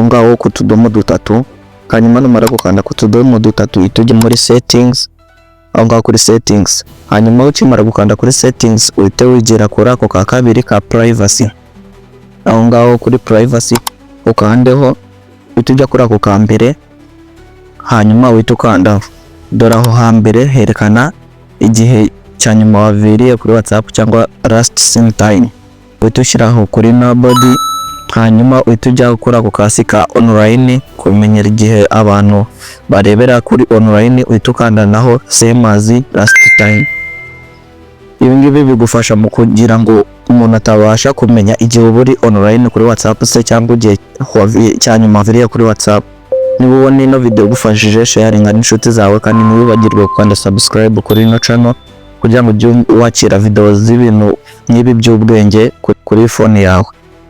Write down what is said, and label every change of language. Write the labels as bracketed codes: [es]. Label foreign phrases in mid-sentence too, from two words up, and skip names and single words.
[rw] ngaho ku tudomo dutatu, hanyuma numara gukanda ku tudomo dutatu uhite ujya muri settings, aho ngaho kuri settings, hanyuma ukimara gukanda kuri settings uhite wigera kuri ako ka kabiri ka privacy, aho ngaho kuri privacy ukandeho, uhite ujya kuri ako ka mbere, hanyuma uhite ukandaho. Dore aho hambere herekana igihe cya nyuma waviriye kuri WhatsApp cyangwa [en] last seen time, [rw] uhite ushyiraho kuri nobody, hanyuma uhite ujya gukora ako kasi ka online, kumenyera igihe abantu barebera kuri online, uhite ukanda naho [en] same as last time. [rw] Ibi ngibi bigufasha mu kugira ngo umuntu atabasha kumenya igihe uri online kuri WhatsApp se cyangwa igihe cya nyuma waviriye kuri WhatsApp. Niba ubona ino video igufashije, sharinga n'inshuti zawe, kandi ntiwibagirwe gukanda subscribe kuri ino channel kugira ngo ujye wakira video z'ibintu nk'ibi by'ubwenge kuri phone yawe.